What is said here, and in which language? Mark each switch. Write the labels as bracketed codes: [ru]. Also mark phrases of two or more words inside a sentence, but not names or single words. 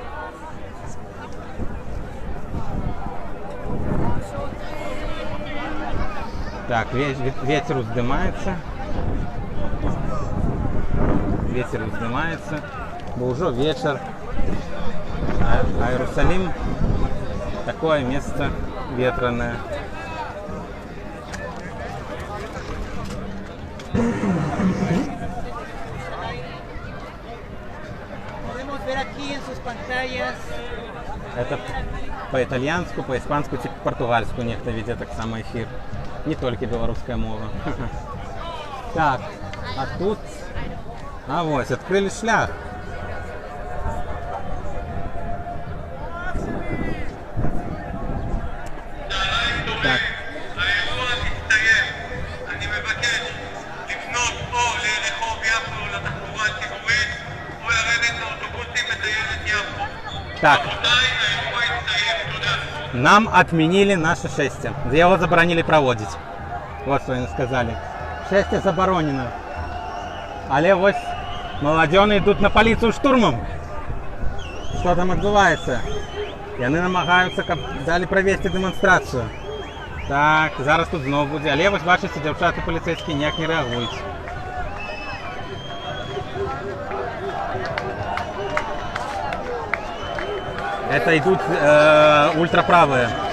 [be] Так, ветер уздымаецца. Ветер уздымаецца, бо ўжо вечар. [ru] А Иерусалим такое место ветреное. [es] Podemos ver aquí en sus pantallas. [ru] Это по-итальянску, по-испанску, типа португальску [be] нехто веде так само [ru] эфир. Не только белорусская мова. Так, а тут... А вот, открыли шлях. Так. [he] האירוע מסתיים. אני מבקש לפנות או לרחוב יפו לתחבורה הציבורית או לרדת לאוטובוסים בטיילת יפו. [ru] Так, [he] רבותיי, האירוע הסתיים. תודה. [ru] нам отменили наше шествие. Его заборонили проводить. Вот что они сказали. Шествие заборонено. [be] Але вось маладзёны ідуць на паліцыю штурмам. Што там адбываецца? Яны намагаюцца, каб далі правесці дэманстрацыю. Так, зараз тут зноў будзе. Але вось бачыце, дзяўчаты паліцэйскія ніяк не рэагуюць. [ru] Это идут ультраправые.